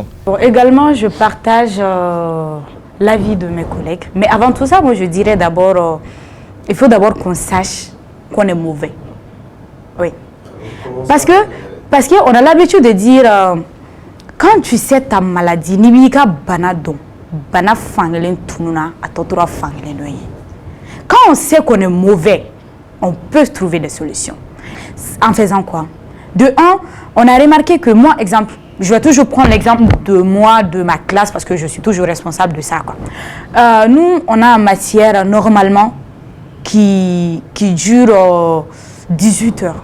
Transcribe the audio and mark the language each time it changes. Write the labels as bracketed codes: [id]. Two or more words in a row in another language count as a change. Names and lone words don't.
[fr] Bon, également, je partage l'avis de mes collègues. Mais avant tout ça, moi je dirais d'abord, il faut d'abord qu'on sache qu'on est mauvais. Oui. Parce qu'on a l'habitude de dire, quand tu sais ta maladie, [man] nibika banado, bana fangelen tununa, atotura fangelen noye. [fr] Quand on sait qu'on est mauvais, on peut trouver des solutions. En faisant quoi? De un, on a remarqué que moi, exemple, je vais toujours prendre l'exemple de moi, de ma classe, parce que je suis toujours responsable de ça, quoi. Nous, on a une matière normalement qui dure 18 heures.